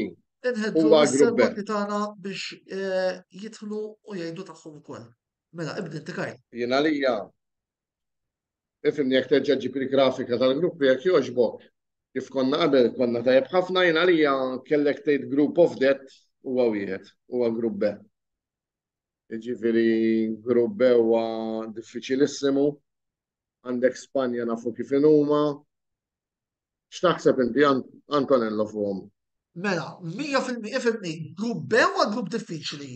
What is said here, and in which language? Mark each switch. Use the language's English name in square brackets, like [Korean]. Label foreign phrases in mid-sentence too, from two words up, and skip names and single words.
[Maltese] Inħeddu Huwa grupp B. s-servati tagħna biex jidħlu u jgħidu tagħhom ukoll. Mela, ibda inti Karl. Jiena lija. Ifimni jekk terġa' ġib il-grafika tal-gruppi jekk jogħġbok. Kif konna qabel konna tajjeb ħafna jiena lija kellek tgħid [English] group of death [Maltese] huwa wieħed, huwa grupp B. Jiġifieri grupp B huwa diffiċilissimu. Għandek Spanja nafu kif huma. X'taħseb inti Antonello fuqhom? Mela, 100% ifimni, grupp B huwa grupp diffiċli.